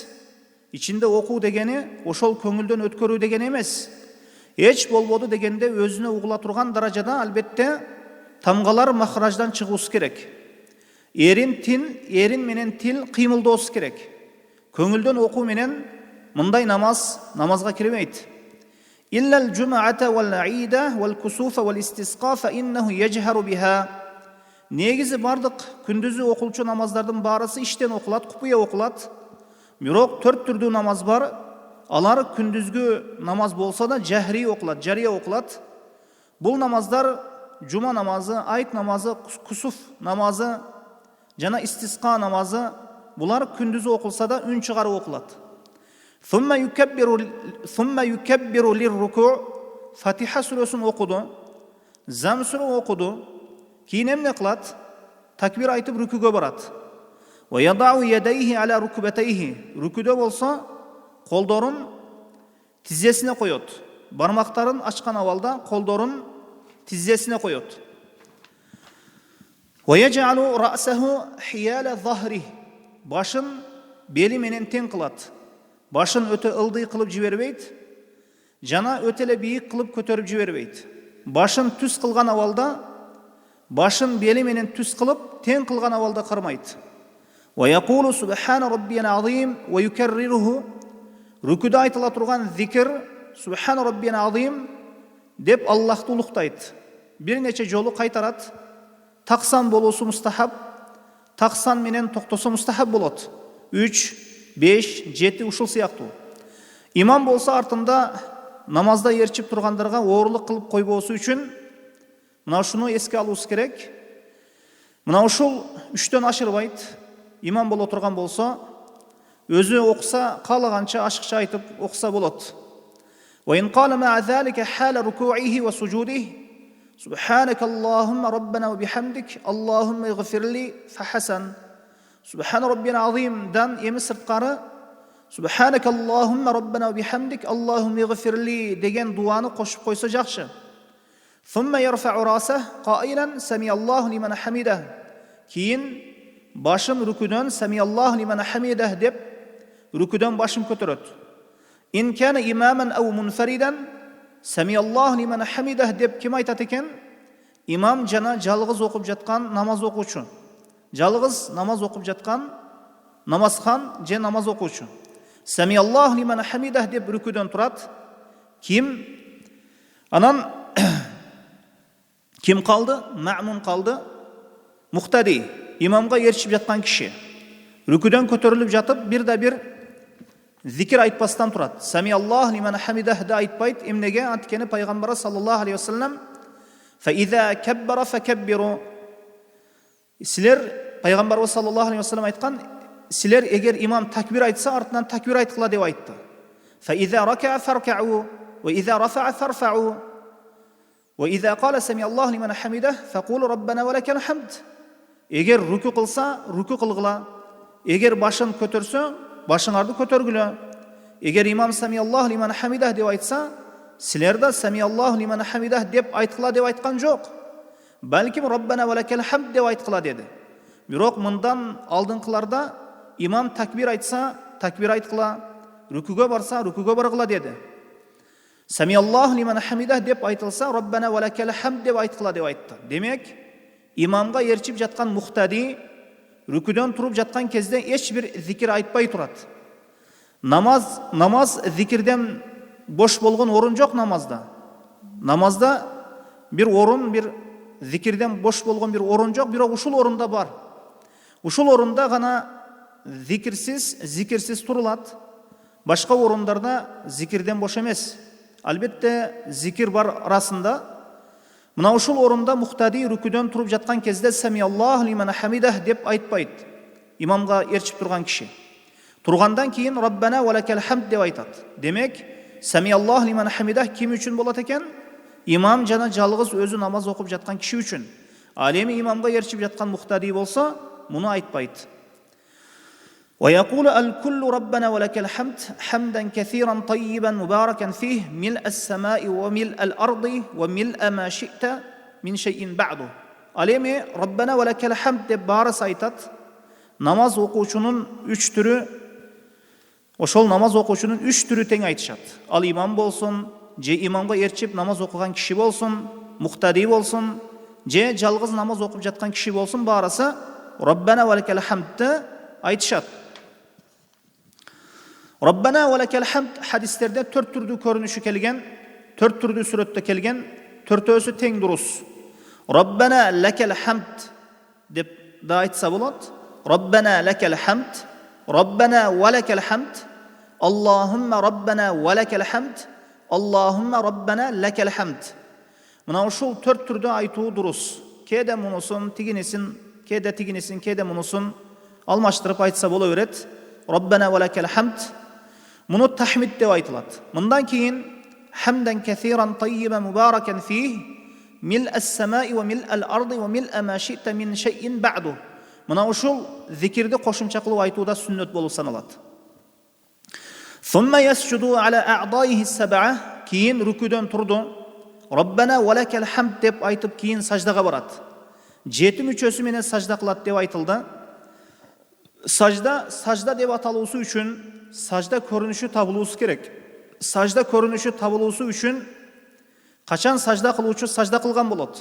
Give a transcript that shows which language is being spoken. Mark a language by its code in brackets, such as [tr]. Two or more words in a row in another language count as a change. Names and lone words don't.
[ky] Ичинде окуу дегени ошол көңүлдөн өткөрүү деген эмес. Эч болбоду дегенде өзүнө угула турган даражада албетте тамгалар махраждан чыгуусу керек. Эрин менен тил кыймылдоосу керек. Көңүлдөн окуу менен мындай намазга кирбейт. [ar] إلا الجمعة والعيد والكسوف والاستسقاء فإنه يجهر بها. [ky] Негизи бардык күндүзү окулчу намаздардын баарысы иштен окулат, купуя окулат. Бирок 4 түрдүү намаз бар. Алар күндүзгү намаз болсо да жахри окулат, жария окулат. Бул намаздар жума намазы, айт намазы, кусуф намазы жана истисқа намазы, булар күндүзү окулса да үн чыгарып окулат. [ar] ثم يكبر للركوع'. [ky] Фатиха сурасын окуду. Зам сүрө окуду. Кийин эмне кылат? Такбир айтып рүкүгө барат. [ar] ويضع يديه على ركبتيه. [ky] Рүкүдө болсо колдорун тизесине коёт. Бармактарын ачкан абалда колдорун тизесине коёт. [ar] ويجعل رأسه حيال ظهره. [ky] Башын бели менен тең кылат. Башын өтө ылдый кылып жибербейт. Жана өтө эле бийик кылып көтөрүп жибербейт. Башын түз кылган абалда, башын бели менен түз кылып тең кылган абалда кырбайт. [ar] ويقول سبحان ربي العظيم ويكرره. [ky] Рүкүдө айтыла турган зикир [ar] سبحان ربي العظيم [ky] деп Аллахты улуктайт. Бир нече жолу кайтарат. Таксан болуусу мустахаб, таксан менен токтоосу мустахаб болот. 3, 5, 7 ушул сыяктуу. Имам болса артында намазда ерчип тургандарга оорулук кылып койбоосу үчүн мына ушуну эске алуусу керек. Мына ушул 3төн ашырбайт. Имам боло турган болсо, өзү окуса, каалаганча ашыкча айтып окуса болот. [ar] وإن قال مع ذلك حال ركوعه وسجوده سبحانك اللهم ربنا وبحمدك اللهم اغفر لي فحسن. سبحان ربي [ky] азимдан эми сырткары [ar] سبحانك اللهم ربنا وبحمدك اللهم اغفر لي [ky] деген дубаны кошуп койсо жақшы. [ar] ثم يرفع رأسه قائلا سمع الله لمن حمده. [ky] Кийин башын рүкүдөн [ar] سمع الله لمن حمده [ky] деп рүкүдөн башын көтөрөт. [ar] إن كان إماما أو منفردا سمع الله لمن حمده [ky] деп ким айтат экен? Имам жана жалгыз окуп жаткан намаз окуучу. Жалгыз намаз окуп жаткан намазхан же намаз окуучу. [ar] سمع الله لمن حمده [ky] деп рүкүдөн турат. Ким? Анан ким калды? Маъмун калды. Муктади, имамга ерчип жаткан киши. Рүкүдөн көтөрүлүп жатып, бир зикир айтпастан турат. [ar] سمع الله لمن حمده [ky] да айтпайт. Эмнеге? Анткени пайгамбар [ar] صلى الله عليه وسلم فإذا كبر فكبروا. [ky] Силер пайгамбар [ar] صلى الله عليه وسلم [ky] айткан, силер эгер имам такбир айтса, артынан такбир айткыла деп айтты. [ar] فإذا ركع فاركعوا وإذا رفع فارفعوا وإذا قال سمع الله لمن حمده فقولوا ربنا ولك الحمد. [ky] Эгер рүкү кылса, рүкү кылгыла. Эгер башын көтөрсө, башыңарды көтөргүлө. Эгер имам [ar] سمع الله لمن حمده [ky] деп айтса, силер да [ar] سمع الله لمن حمده [ky] деп айткыла деп айткан жок. Балким [ar] ربنا ولك الحمد [ky] деп айткыла деди. Бирок мындан алдыңкыларда имам такбир айтса, такбир айткыла, рүкүгө барса, рүкүгө баргыла деди. [ar] سمع الله لمن حمده [ky] деп айтылса, [ar] ربنا ولك الحمد [ky] деп айткыла деп айтты. Демек, имамга ерчип жаткан мухтади рүкүдөн туруп жаткан кезде эч бир зикир айтпай турат. Намаз зикирден бош болгон орун жок намазда. Намазда бир орун, бир зикирден бош болгон бир орун жок, бирок ушул орунда бар. Ушул орунда гана зикирсиз турулат. Башка орундарда зикирден бош эмес. Албетте зикир бар арасында. Мына ушул орунда мухтади рүкүдөн туруп жаткан кезде [ar] سمع الله لمن حمده [ky] деп айтпайт. Имамга ерчип турган киши. Тургандан кийин [ar] ربنا ولك الحمد [ky] деп айтат. Демек, [ar] سمع الله لمن حمده [ky] ким үчүн болот экен? имам жана жалгыз өзү намаз окуп жаткан киши үчүн. Ал эми имамга ээрчип жаткан муктади болсо, муну айтпайт. [ar] ويقول الكل ربنا ولك الحمد حمدا كثيرا طيبا مباركا فيه ملء السماء وملء الأرض وملء ما شئت من شيء بعده. [ky] Ал эми [ar] ربنا ولك الحمد [ky] деп баарысы айтат. Намаз окуучунун 3 түрү, ошол намаз окуучунун 3 түрү тең айтышат. Ал имам болсун, же имамга ээрчип намаз окуган киши болсун, муктади болсун, же жалгыз намаз окуп жаткан киши болсун, баарысы [ar] ربنا ولك الحمد [ky] айтышат. [ar] ربنا ولك الحمد [ky] хадистерде 4 түрдүү көрүнүшү келген, 4 түрдүү сүрөттө келген, 4-өсү тең дурус. [ar] ربنا لك الحمد [ky] деп да айтса болот. [ar] ربنا لك الحمد، ربنا ولك الحمد, اللهم ربنا ولك الحمد, اللهم ربنا لك الحمد. [ky] Мына ушул 4 түрдө айтуу дурус. Кээде мунусун, тигинесин, кээде тигинесин, кээде мунусун алмаштырып айтса боло берет. [ar] ربنا ولك الحمد. [ky] Муну тахмид деп айтылат. Мындан кийин [ar] حمدا كثيرا طيبا مباركا فيه ملء السماء وملء الأرض وملء ما شئت من شيء بعد. [ky] Мына ушул зикирди кошумча кылып айтууда сүннөт болуп саналат. [ar] ثم يسجد على أعضائه السبع, [ky] кийин рүкүдөн турду. [ar] ربنا ولك الحمد [ky] деп айтып кийин саждага барат. 7 мүчөсү менен сажда кылат деп айтылды. Сажда деп аталуусу үчүн сажда көрүнүшү табылуусу керек. Сажда көрүнүшү табылуусу үчүн качан сажда кылуучу сажда кылган болот?